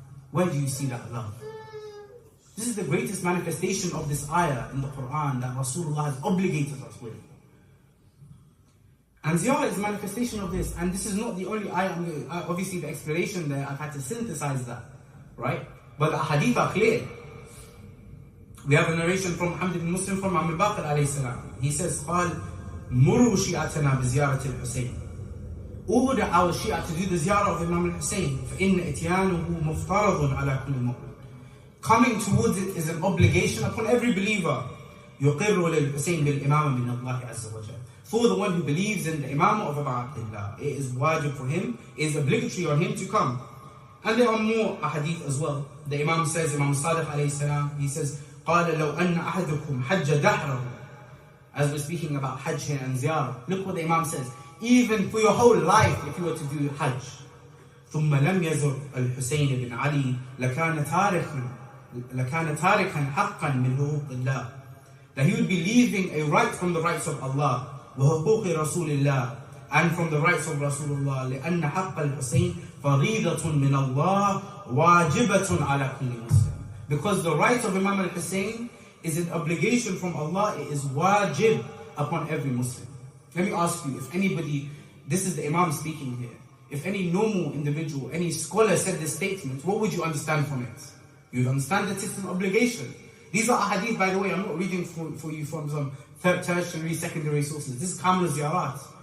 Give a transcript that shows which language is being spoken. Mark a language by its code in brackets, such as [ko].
[en] Where do you see that love? This is the greatest manifestation of this ayah in the Quran that Rasulullah has obligated us with. And Ziyarah is a manifestation of this. And this is not the only ayah. Obviously the explanation there, I've had to synthesize that, right? But the hadith are clear. We have a narration from Muhammad ibn Muslim from Imam al-Baqir alayhi salam. He says, [ar] قال مروا شيعتنا بزيارة الحسين. [en] Order our Shia to do the Ziyarah of Imam al-Husayn. [ar] فإن إتيانه مفترض على كل مؤمن. [en] Coming towards it is an obligation upon every believer. [ar] يقر للحسين بالإمامة من الله عز وجل. [en] For the one who believes in the Imam of Abu Abdullah, it is wajib for him, it is obligatory on him to come. And there are more ahadith as well. The Imam says, Imam Sadiq alayhi salam, he says, [ar] قال لو أن أحدكم حج دحره. [en] As we're speaking about Hajj here and Ziyarah, look what the Imam says. Even for your whole life, if you were to do Hajj, [ar] ثم لم يزر الحسين بن علي لكان تاركا حقا من حقوق الله. [en] That he would be leaving a right from the rights of Allah, [ar] وحقوق رسول الله, [en] and from the rights of Rasulullah. [ar] لأن حق الحسين فريضة من الله واجبة على كل مسلم. [en] Because the right of Imam al-Husayn is an obligation from Allah, it is wajib upon every Muslim. Let me ask you, if anybody, this is the Imam speaking here, if any normal individual, any scholar said this statement, what would you understand from it? You would understand that it's an obligation. These are ahadith, by the way, I'm not reading for you from some tertiary, secondary sources. This is Kamil Ziyarat.